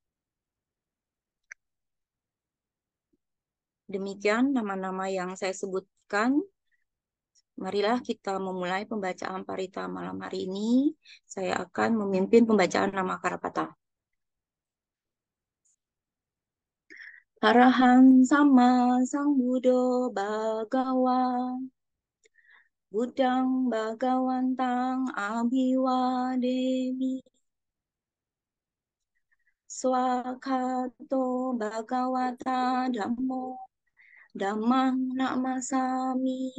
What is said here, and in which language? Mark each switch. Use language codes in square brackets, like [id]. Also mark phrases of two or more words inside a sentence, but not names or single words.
[id] Demikian nama-nama yang saya sebutkan. Marilah kita memulai pembacaan parita malam hari ini. Saya akan memimpin pembacaan nama Karapata. [pi] Arahan sama Sang Buddha Bhagawa. Buddhang Bhagavantang Abhivademi. Swakato Bhagavata Dhammo Dhammang Namasami.